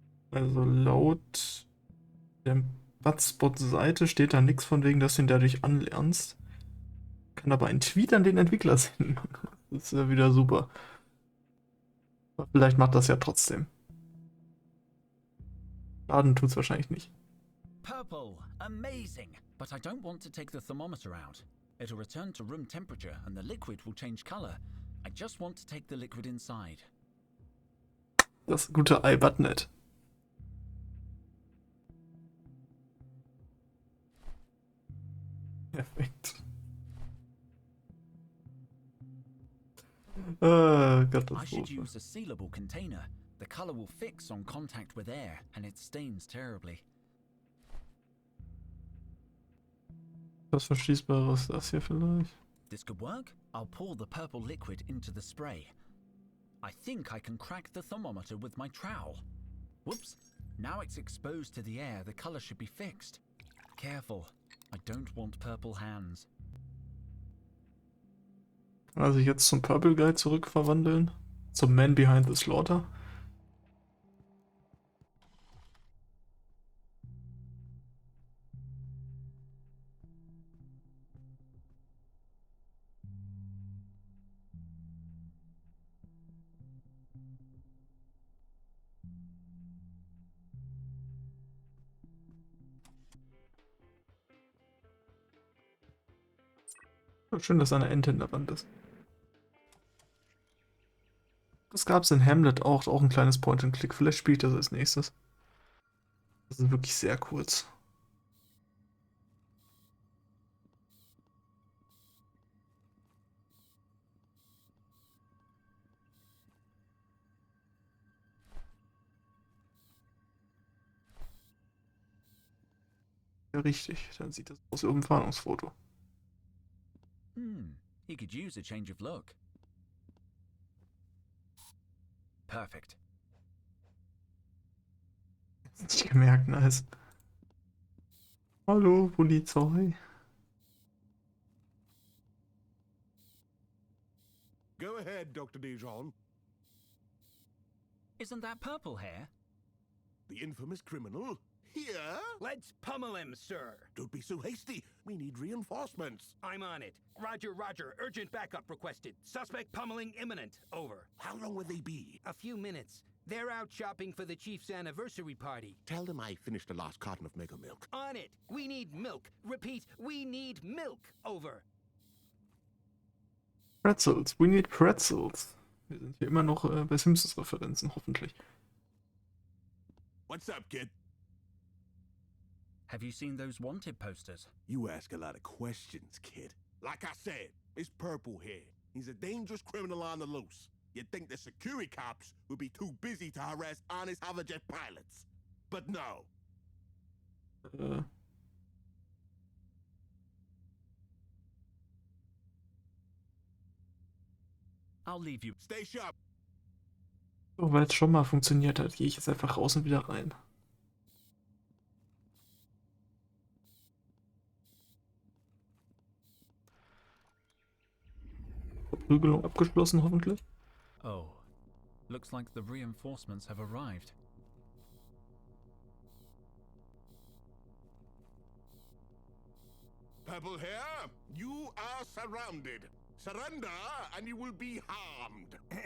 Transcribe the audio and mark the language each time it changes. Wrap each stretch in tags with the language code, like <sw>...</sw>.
<de>Also laut der Butspot-Seite steht da nichts von wegen, dass du ihn dadurch anlernst. Kann aber ein Tweet an den Entwickler senden. Das ist ja wieder super. Aber vielleicht macht das ja trotzdem. Schaden tut's wahrscheinlich nicht.</de> <en>Purple, amazing! But I don't want to take the thermometer out. It'll return to room temperature and the liquid will change color. I just want to take the liquid inside.</en> <de>Das gute iButnet. Perfekt.</de> <en>I should</en> <de>Katastrophe.</de> <en>use a sealable container. The color will fix on contact with air and it stains terribly.</en> <de>Was Verschließbares ist das hier vielleicht?</de> <en>This could work. I'll pour the purple liquid into the spray. I think I can crack the thermometer with my trowel. Whoops. Now it's exposed to the air, the color should be fixed. Careful. I don't want purple hands.</en> <de>Kann er sich jetzt zum Purple Guy zurückverwandeln? Zum Man Behind the Slaughter? Schön, dass eine Ente in der Wand ist. Das gab es in Hamlet auch ein kleines Point-and-Click. Vielleicht spielt das als nächstes. Das ist wirklich sehr kurz. Ja, richtig. Dann sieht das aus wie ein Fahndungsfoto.</de> <en>He could use a change of look. Perfect.</en> <de>Nicht gemerkt, nice. Hallo, Polizei.</de> <en>ahead, Dr. Dijon. Isn't that purple hair? The infamous criminal? Here? Let's pummel him, sir. Don't be so hasty. We need reinforcements. I'm on it. Roger, roger. Urgent backup requested. Suspect pummeling imminent. Over. How long will they be? A few minutes. They're out shopping for the chief's anniversary party. Tell them I finished the last carton of Mega Milk. On it. We need milk. Repeat, we need milk. Over. Pretzels. We need pretzels.</en> <de>Wir sind hier immer noch bei Simpsons-Referenzen, hoffentlich.</de> <en>What's up, kid? Have you seen those wanted posters? You ask a lot of questions, kid. Like I said, it's Purple Hair. He's a dangerous criminal on the loose. You'd think the security cops would be too busy to harass honest hoverjet pilots. But no. I'll leave you. Stay sharp.</en> <de>So, weil es schon mal funktioniert hat, gehe ich jetzt einfach raus und wieder rein. Verprügelung abgeschlossen, hoffentlich.</de> <en>Oh, looks like the reinforcements have arrived. Purple Hair, you are surrounded. Surrender and you will be harmed.</en>